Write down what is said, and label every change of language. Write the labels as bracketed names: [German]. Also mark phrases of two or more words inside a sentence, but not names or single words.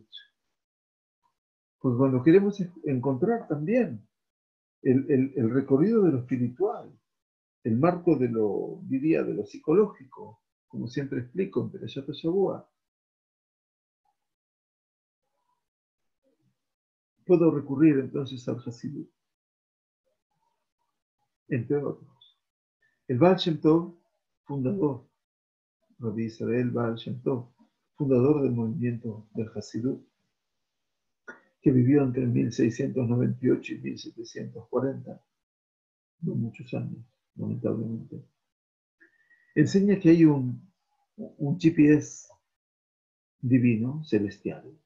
[Spanish] Pues cuando queremos encontrar también el recorrido de lo espiritual, el marco de lo, diría, de lo psicológico, como siempre explico en [Hebrew] Perashat Shavua, [Spanish] puedo recurrir entonces al Hasidut, entre otros. El Baal Shem Tov, fundador, Rabbi Israel Baal Shem Tov, fundador del movimiento del Hasidut, que vivió entre 1698 y 1740, no muchos años, lamentablemente, enseña que hay un GPS divino, celestial.